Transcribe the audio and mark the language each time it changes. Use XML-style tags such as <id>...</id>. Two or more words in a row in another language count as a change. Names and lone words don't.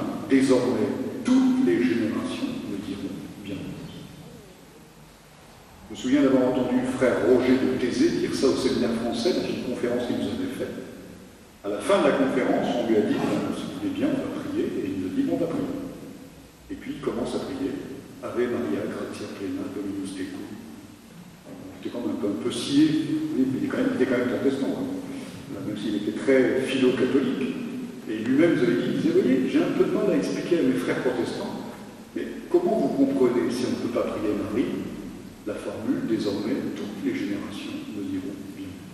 <fr>Désormais, toutes les générations me diront bien. Je me souviens d'avoir entendu frère Roger de Thésée dire ça au séminaire français dans une conférence qu'il nous avait faite. À la fin de la conférence, on lui a dit, si vous voulez bien, on va prier, et il nous a dit, on va prier. Et puis il commence à prier.</fr> <la>Ave Maria, gratia plena, Dominus tecum.</la> <fr>C'était quand même un peu scié, mais il était quand même protestant. Même s'il était très philo-catholique, et lui-même vous avez dit, vous voyez, j'ai un peu de mal à expliquer à mes frères protestants, mais comment vous comprenez, si on ne peut pas prier Marie, la formule, désormais, toutes les générations me diront bien.</fr>